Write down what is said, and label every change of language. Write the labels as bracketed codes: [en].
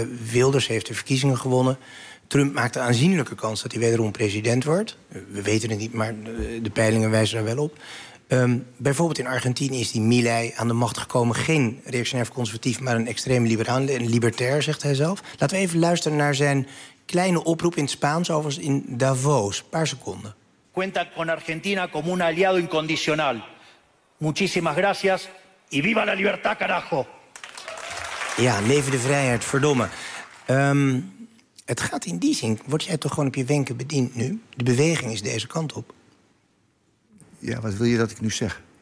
[nl] Wilders heeft de verkiezingen gewonnen. Trump maakt een aanzienlijke kans dat hij wederom president wordt. We weten het niet, maar de peilingen wijzen daar wel op. Bijvoorbeeld in Argentinië is die Milei aan de macht gekomen. Geen reactionair conservatief, maar een extreem liberaal. Een libertair, zegt hij zelf. Laten we even luisteren naar zijn kleine oproep in het Spaans, overigens in Davos. Een paar seconden. [es] Cuenta con Argentina como un aliado incondicional. Muchísimas gracias y viva la libertad, carajo. [nl] Ja, leven de vrijheid, verdomme. Het gaat in die zin, word jij toch gewoon op je wenken bediend nu? De beweging is deze kant op. Ja, wat wil je dat ik nu zeg?